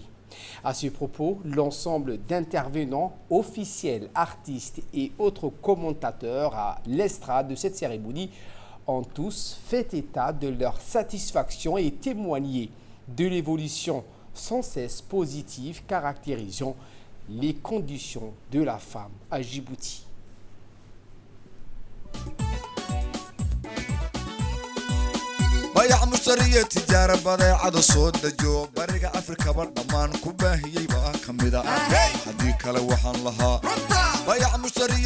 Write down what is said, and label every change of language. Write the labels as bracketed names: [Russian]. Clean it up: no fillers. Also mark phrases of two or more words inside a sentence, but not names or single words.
[French] À ce propos, l'ensemble d'intervenants, officiels, artistes et autres commentateurs à l'estrade de cette cérémonie ont tous fait état de leur satisfaction et témoigné de l'évolution sans cesse positive caractérisant les conditions de la femme à Djibouti. [Somali] bayac mushtariya tijaara badeecada soo dajo bariga afrika ba dhammaan ku baahiyey baa ka mida haddii kale waxaan lahaa bayac mushtariya